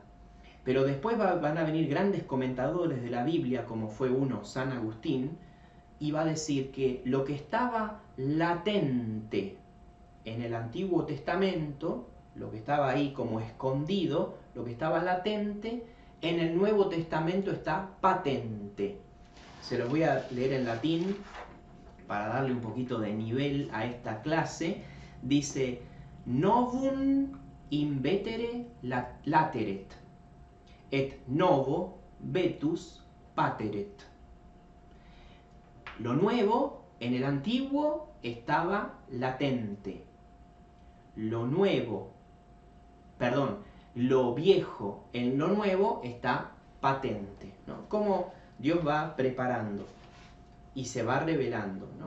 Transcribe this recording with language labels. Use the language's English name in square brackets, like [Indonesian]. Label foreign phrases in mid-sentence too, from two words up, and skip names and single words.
[Spanish] Pero después van a venir grandes comentadores de la Biblia, como fue uno, San Agustín, y va a decir que lo que estaba latente en el Antiguo Testamento, lo que estaba ahí como escondido, lo que estaba latente, en el Nuevo Testamento está patente. Se los voy a leer en latín para darle un poquito de nivel a esta clase. Dice: [Latin] novum invetere lateret, et novo vetus pateret. [Spanish] Lo nuevo en el antiguo estaba latente. Lo viejo en lo nuevo está patente, ¿no? Cómo Dios va preparando y se va revelando, ¿no?